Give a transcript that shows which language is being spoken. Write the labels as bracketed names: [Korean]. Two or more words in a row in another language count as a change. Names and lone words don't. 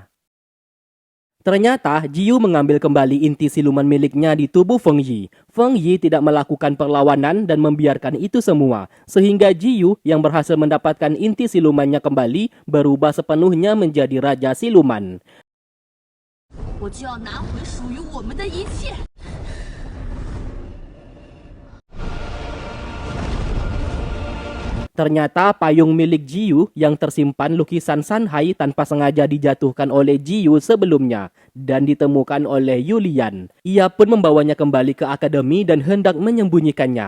[Indonesian] Ternyata Jiyu mengambil kembali inti siluman miliknya di tubuh Feng Yi. Feng Yi tidak melakukan perlawanan dan membiarkan itu semua, sehingga Jiyu yang berhasil mendapatkan inti silumannya kembali berubah sepenuhnya menjadi raja siluman. [Chinese] 我就要拿回属于我们的一切。 [Indonesian] Ternyata payung milik Jiyu yang tersimpan lukisan Sanhai tanpa sengaja dijatuhkan oleh Jiyu sebelumnya dan ditemukan oleh Yulian. Ia pun membawanya kembali ke akademi dan hendak menyembunyikannya.